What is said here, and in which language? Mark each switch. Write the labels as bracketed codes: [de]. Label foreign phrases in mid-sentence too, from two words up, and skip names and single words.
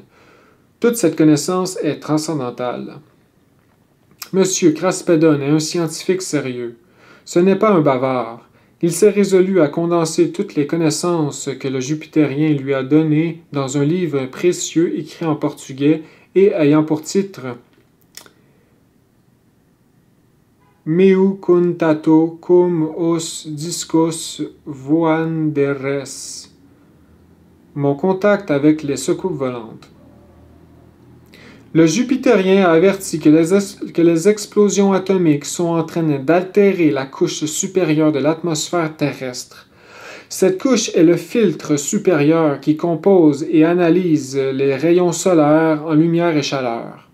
[fr] Toute cette connaissance est transcendantale. M. Craspedon est un scientifique sérieux. Ce n'est pas un bavard. Il s'est résolu à condenser toutes les connaissances que le Jupitérien lui a données dans un livre précieux écrit en portugais et ayant pour titre Meu contato com os discos voadores. Mon contact avec les soucoupes volantes. Le Jupitérien a averti que les explosions atomiques sont en train d'altérer la couche supérieure de l'atmosphère terrestre. Cette couche est le filtre supérieur qui compose et analyse les rayons solaires en lumière et chaleur.